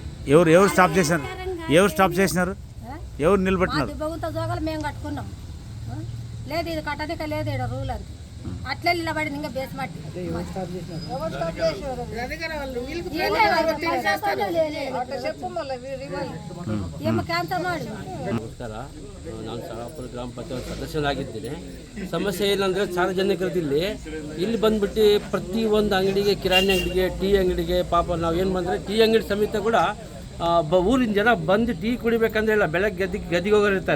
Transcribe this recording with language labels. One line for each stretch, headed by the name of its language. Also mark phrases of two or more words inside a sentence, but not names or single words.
Telugu: ఎవరు స్టాప్ చేశారు? ఎవరు స్టాప్ చేసినారు? ఎవరు నిలబెట్టినారు? దిబ్బగుంత జోగాలు మేము కట్టుకున్నాం. లేదు ఇది కట్టనిక లేదు, ఇక్కడ రూల్ అది. అట్లే నిలబడింది. ఇంకా బేస్మెంట్ ఏమో
Kannada: ಕ್ಯಾನ್ಸಲ್ ಮಾಡಿ. ನಮಸ್ಕಾರ, ನಾನು ಸಾಳಾಪುರ ಗ್ರಾಮ ಪಂಚಾಯತ್ ಸದಸ್ಯನಾಗಿದ್ದೇನೆ. ಸಮಸ್ಯೆ ಏನಂದರೆ, ಸಾರ್ವಜನಿಕರದ್ದು ಇಲ್ಲಿ ಬಂದ್ಬಿಟ್ಟು ಪ್ರತಿಯೊಂದು ಅಂಗಡಿಗೆ, ಕಿರಾಣಿ ಅಂಗಡಿಗೆ, ಟೀ ಅಂಗಡಿಗೆ, ಪಾಪ ನಾವು ಏನು ಬಂದರೆ ಟೀ ಅಂಗಡಿ ಸಮೇತ ಕೂಡ ಊರಿನ ಜನ ಬಂದು ಟೀ ಕುಡಿಬೇಕಂದ್ರೆ ಇಲ್ಲ, ಬೆಳಗ್ಗೆ ಗದ್ದೆಗೆ ಹೋಗಿರ್ತಾರೆ.